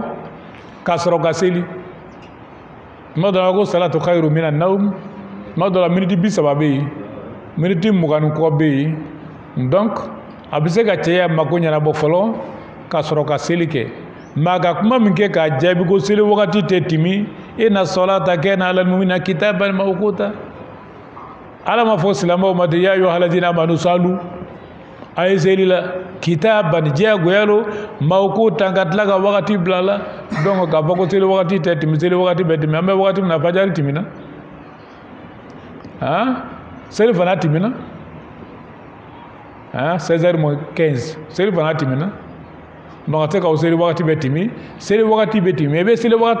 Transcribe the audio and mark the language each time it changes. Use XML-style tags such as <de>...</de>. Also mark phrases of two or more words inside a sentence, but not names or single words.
<bm>k'a sɔrɔ ka seli tuma dɔ la ko</bm> <ar>الصلاة خير من النوم</ar> <bm>tuma dɔ la miniti 30 bɛ yen miniti 20 kɔ bɛ yen donc a bɛ se ka cɛya mako ɲɛnabɔ fɔlɔ k'a sɔrɔ ka seli kɛ mais a ka kuma min kɛ k'a jaabi ko seli wagati tɛ tɛmɛ</bm> <ar>إن الصلاة كانت على المؤمنين كتابا موقوتا</ar> <bm>ala ma fɔ silamɛw ma ten</bm> <ar>يا أيها الذين آمنوا صلوا</ar> <bm>a ye seli la kitaban diyagoya lo mawqutan ka tila ka wagati bila la donc k'a fɔ ko seli wagati tɛ tɛmɛ seli wagati bɛ tɛmɛ an bɛ wagati min na fajari tɛmɛna seli fana tɛmɛna 16h15 seli fana tɛmɛna donc a tɛ ka o seli wagati bɛ tɛmɛ seli wagati bɛ tɛmɛ i bɛ seli wagati</bm>